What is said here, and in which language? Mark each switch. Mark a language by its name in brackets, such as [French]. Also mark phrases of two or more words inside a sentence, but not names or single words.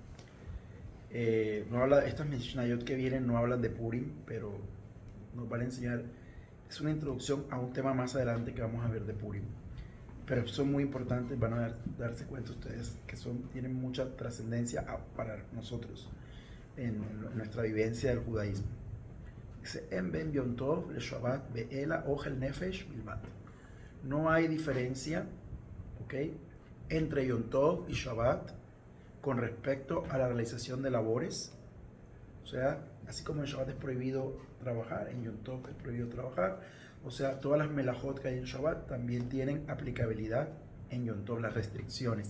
[Spanish] No habla, estas Mishnayot que vienen no hablan de Purim, pero nos van a enseñar. Es una introducción a un tema más adelante que vamos a ver de Purim. Pero son muy importantes, van a darse cuenta ustedes que tienen mucha trascendencia para nosotros en nuestra vivencia del judaísmo. [Hebrew] Dice, אין בין יום טוב לשבת אלא אוכל נפש בלבד. [Spanish] No hay diferencia, ¿ok?, entre Yom Tov y Shabbat con respecto a la realización de labores. O sea, así como en Shabbat es prohibido trabajar, en Yom Tov es prohibido trabajar. O sea, todas las melajot que hay en Shabbat también tienen aplicabilidad en Yom Tov, las restricciones.